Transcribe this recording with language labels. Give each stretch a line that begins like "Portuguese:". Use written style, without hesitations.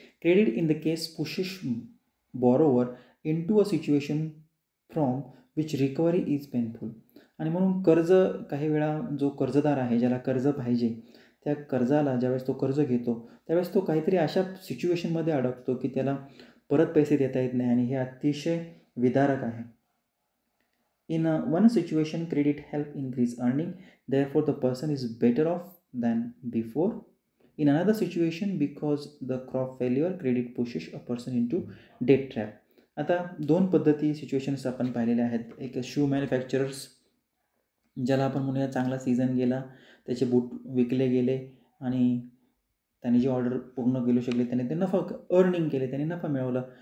English: Credit in the case pushes borrower into a situation from which recovery is painful.
Marathi: आणि म्हणून कर्ज काही वेळा जो कर्जदार आहे, ज्याला कर्ज पाहिजे, त्या कर्जाला ज्यावेळेस तो कर्ज घेतो त्यावेळेस तो काहीतरी अशा सिच्युएशनमध्ये अडकतो की त्याला परत पैसे देता येत नाही आणि हे अतिशय विदारक आहे.
English: In one situation, credit help increase earning, therefore the person is better off than before. In another situation, because the crop failure, credit pushes a person into debt trap.
Marathi: आता 2 पद्धती सिच्युएशन्स आपण पाहिलेल्या आहेत. एक शू मॅन्युफॅक्चरर्स, ज्याला आपण म्हणूया चांगला सीझन गेला, त्याचे बूट विकले गेले आणि त्यांनी जी ऑर्डर पूर्ण केलू शकले, त्याने ते नफा अर्निंग केले, त्याने नफा मिळवला.